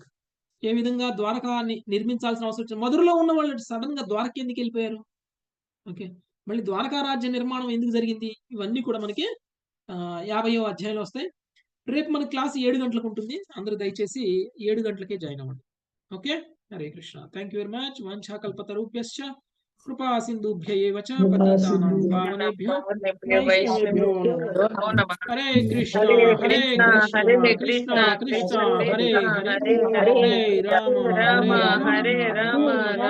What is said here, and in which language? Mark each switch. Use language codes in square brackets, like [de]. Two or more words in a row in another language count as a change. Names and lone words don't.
[te] ఏ విధంగా ద్వారకాన్ని నిర్మించాల్సిన అవసరం వచ్చింది? మధురలో ఉన్న వాళ్ళు సడన్ గా ద్వారక ఎందుకు వెళ్ళిపోయారు? ఓకే, మళ్ళీ ద్వారకా రాజ్య నిర్మాణం ఎందుకు జరిగింది? ఇవన్నీ కూడా మనకి 50వ అధ్యాయంలో వస్తాయి. రేపు మన క్లాస్ 7 గంటలకు ఉంటుంది. అందరూ దయచేసి 7 గంటలకే జాయిన్ అవ్వండి. ఓకే, [sa] హరే కృష్ణ. [en] thank you very much. [sa] వాంఛాకల్పతరుభ్యశ్చ కృపా సింధుభ్య ఏవ చ పతితానాం పావనేభ్యో వైష్ణవేభ్యో నమో నమః. హరే కృష్ణ హరే కృష్ణ కృష్ణ కృష్ణ హరే హరే హరే రామ రామ హరే హరే రామ